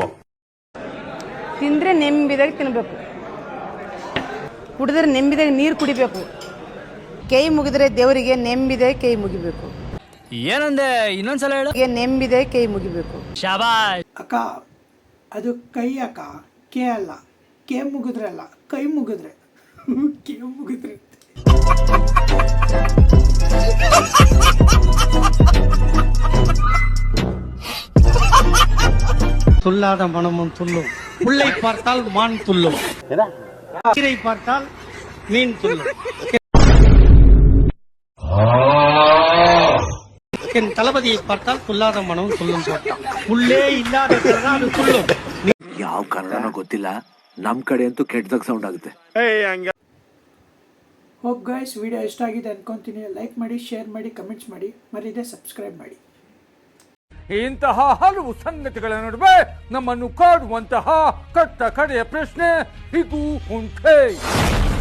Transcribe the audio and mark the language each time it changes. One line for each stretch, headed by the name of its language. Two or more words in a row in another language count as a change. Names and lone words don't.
Kannada: ತಿಂದ್ರೆ ನೆಮ್ಮದಿಯಾಗಿ ತಿನ್ಬೇಕು, ಕುಡಿದ್ರೆ ನೆಮ್ಮದಿಯಾಗಿ ನೀರು ಕುಡಿಬೇಕು, ಕೈ ಮುಗಿದ್ರೆ ದೇವರಿಗೆ ನೆಮ್ಮದಿಯಾಗಿ ಕೈ ಮುಗಿಬೇಕು. ಏನಂದೆ? ಇನ್ನೊಂದ್ಸಲ ಹೇಳು. ನೆಮ್ಮದಿಯಾಗಿ ಕೈ ಮುಗಿಬೇಕು. ಶಾಬಾಷ್. ಅಕ್ಕ ಅದು ಕೈ ಅಕ್ಕ, ಕೆ ಅಲ್ಲ. ಕೆ ಮುಗಿದ್ರೆ ಅಲ್ಲ, ಕೈ ಮುಗಿದ್ರೆ. ಕೆ ಮುಗಿದ್ರೆ
Tamil: துல்லாத மனமும் துள்ளும், புள்ளை பார்த்தால் மான் துள்ளும், கீரை பார்த்தால் மீன் துள்ளும். என் தளபதியை பார்த்தால் துல்லாத மனமும் துள்ளும். புள்ளே இல்லாத அது துள்ளும்.
Kannada: ಯಾವ ಕನ್ನಡನೋ ಗೊತ್ತಿಲ್ಲ, ನಮ್ ಕಡೆ ಅಂತೂ ಕೆಟ್ಟದಾಗ ಸೌಂಡ್ ಆಗುತ್ತೆ.
English: hope guys
Kannada: ವಿಡಿಯೋ ಇಷ್ಟ ಆಗಿದೆ ಅನ್ಕೊಂತೀನಿ. ಲೈಕ್ ಮಾಡಿ, ಶೇರ್ ಮಾಡಿ, ಕಮೆಂಟ್ಸ್ ಮಾಡಿ, ಮರೀದೆ ಸಬ್ಸ್ಕ್ರೈಬ್ ಮಾಡಿ. ಇಂತಹ ಹಲವು ಸಂಗತಿಗಳ ನಡುವೆ ನಮ್ಮನ್ನು ಕಾಡುವಂತಹ ಕಟ್ಟ ಕಡೆಯ ಪ್ರಶ್ನೆ ಇದು ಉಂಟೆ.